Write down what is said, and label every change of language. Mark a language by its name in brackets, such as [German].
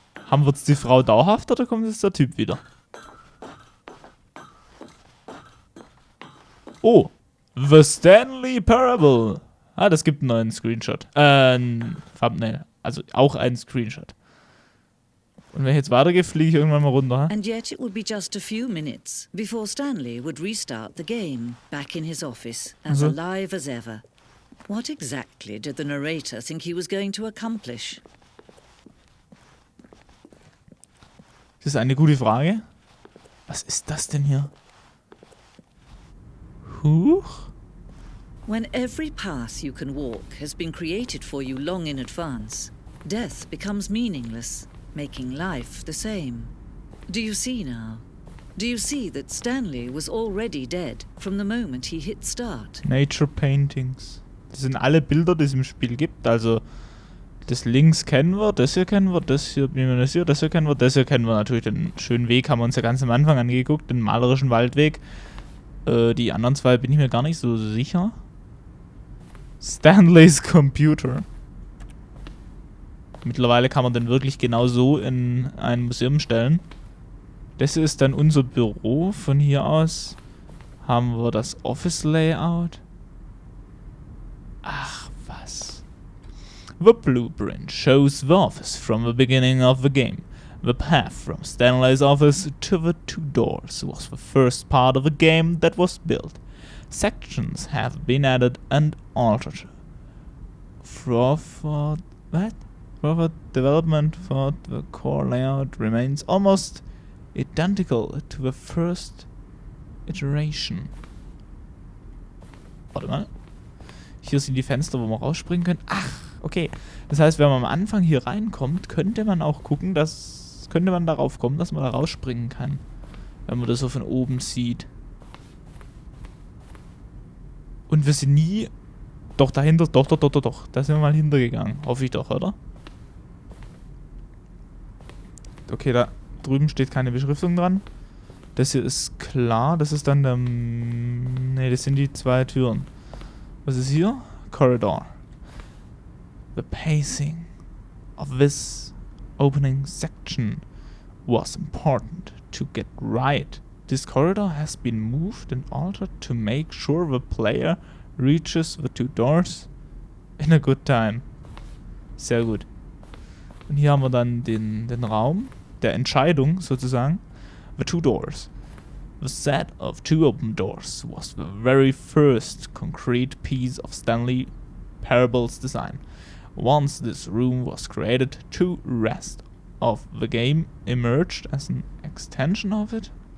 [German] Haben wir jetzt die Frau dauerhaft oder kommt jetzt der Typ wieder? Oh. The Stanley Parable. Ah, das gibt einen neuen Screenshot. Ein Thumbnail. Also auch einen Screenshot. Und wenn ich jetzt weitergehe, fliege ich irgendwann mal runter. [English] And yet it would be just a few minutes before Stanley would restart the game, back in his office, as alive as ever. What exactly did the narrator think he was going to accomplish? [German] Das ist eine gute Frage. Was ist das denn hier? Huch. [English] When every path you can walk has been created for you long in advance, death becomes meaningless, making life the same. Do you see now? Do you see that Stanley was already dead from the moment he hit start? Nature Paintings. [German] Das sind alle Bilder, die es im Spiel gibt. Also das links kennen wir, das hier kennen wir, das hier minimalisiert, das hier kennen wir, das hier kennen wir natürlich. Den schönen Weg haben wir uns ja ganz am Anfang angeguckt, den malerischen Waldweg. Die anderen zwei bin ich mir gar nicht so sicher. Stanleys Computer. Mittlerweile kann man den wirklich genau so in ein Museum stellen. Das hier ist dann unser Büro. Von hier aus haben wir das Office Layout. Ach, was. [English] The blueprint shows the office from the beginning of the game. The path from Stanley's office to the two doors was the first part of the game that was built. Sections have been added and altered. Further development for the core layout remains almost identical to the first iteration. [German] Warte mal. Hier sind die Fenster, wo man rausspringen können. Ach, okay. Das heißt, wenn man am Anfang hier reinkommt, könnte man auch gucken, könnte man darauf kommen, dass man da rausspringen kann. Wenn man das so von oben sieht. Und wir sind nie... Doch, dahinter... Doch. Da sind wir mal hintergegangen. Hoffe ich doch, oder? Okay, da drüben steht keine Beschriftung dran. Das hier ist klar. Das ist dann der... Ne, das sind die zwei Türen. Was ist hier? Corridor. [English] The pacing of this opening section was important to get right. This corridor has been moved and altered to make sure the player reaches the two doors in a good time. [German] Sehr gut. Und hier haben wir dann den Raum der Entscheidung sozusagen. [English] The two doors. The set of two open doors was the very first concrete piece of Stanley Parable's design. Once this room was created, two rest of the game emerged as an extension of it.